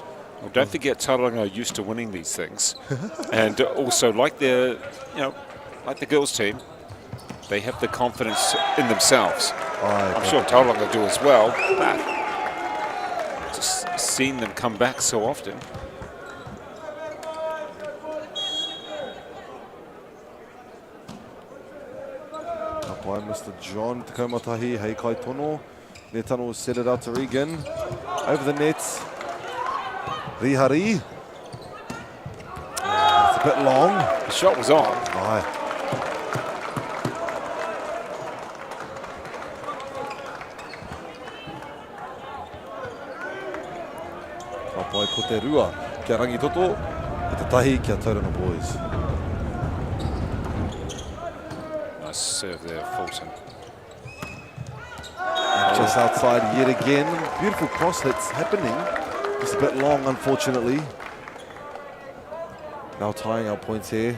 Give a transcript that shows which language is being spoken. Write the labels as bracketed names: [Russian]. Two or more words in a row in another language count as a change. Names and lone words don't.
[English] Well, don't forget Tauranga are used to winning these things. And also, like the girls' team, they have the confidence in themselves. I'm sure Tauranga do as well, but just seeing them come back so often. By Mr. [Māori] John Takomatahi, hei kai tono. [English] Netano will set it out to Regan. Over the net. Rihari. It's a bit long. The shot was on. Aye. [Māori] Ka pai ko te rua. Kia Rangitoto. E te tahi kia Tauranga boys. [English] Nice serve there, Fulton. And just outside yet again. Beautiful cross hits happening. Just a bit long, unfortunately. Now tying our points here.